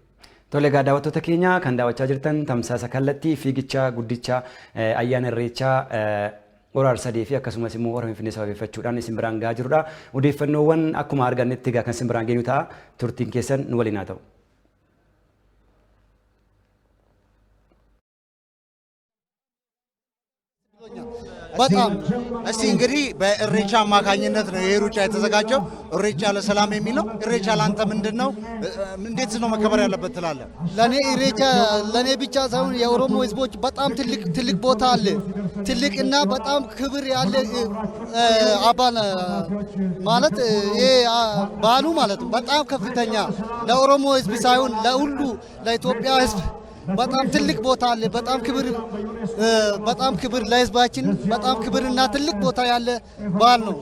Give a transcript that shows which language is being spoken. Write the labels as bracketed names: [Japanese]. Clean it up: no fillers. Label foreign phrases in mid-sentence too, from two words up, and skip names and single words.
[Oromo] Tole egaa daawwattoota keenya kan daawwachaa jirtan tamsaasa kallattii fiigicha guddicha ayyaana irreechaa hora Arsadee fi akkasumas immoo hora Finfinnee sababeeffachuudhaan isin biraan gahaa jirudha. Odeeffannoowwan akkuma argannetti egaa kan isin biraan geenyu ta'a. Turtiin keessan nu waliin haa ta'u. [Amharic] በጣም እስቲ እንግዲህ በእሬቻ አማካኝነት ነው ይሄ ሩጫ የተዘጋጀው። እሬቻ ለሰላም የሚል ነው። እሬቻ ላንተ ምንድነው? እንዴት ነው መከበር ያለበት ትላለህ? ለኔ እሬቻ ለኔ ብቻ ሳይሆን የኦሮሞ ህዝቦች በጣም ትልቅ ቦታ አለ። ትልቅና በጣም ክብር ያለ አባል ማለት ይሄ ባሉ ማለት በጣም ከፍተኛ ለኦሮሞ ህዝብ ሳይሆን ለሁሉ ለኢትዮጵያ ህዝብ በጣም ትልቅ ቦታ አለ። በጣም ክብር ለህዝባችን በጣም ክብርና ትልቅ ቦታ ያለ በዓል ነው።